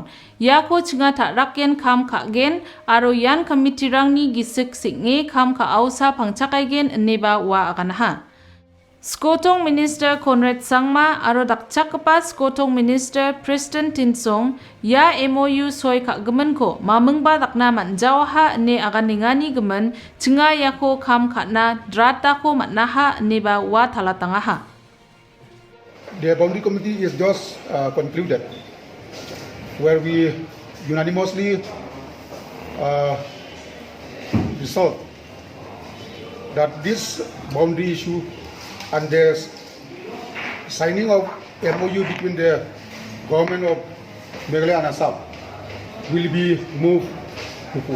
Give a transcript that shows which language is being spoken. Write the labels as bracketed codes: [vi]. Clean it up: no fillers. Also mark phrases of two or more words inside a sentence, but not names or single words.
[grt] Yako chinga tak rakgen kam kagen aro yan committee rangni gisik singe kam ka ausa pangcakaigen neba wa akan ha. Skotong Minister Conrad Sangma aro dakchak kepa Skotong Minister Preston Tinsong ya MOU soy kak gemen ko mamengba dakna manjau ha ne agan ningani gemen cenga yako kam katna drata ko matnaha neba wa talatanga ha. [en] The boundary committee is just concluded where we unanimously resolved that this boundary issue and the signing of MOU between the government of Meghalaya and Assam will be moved to court.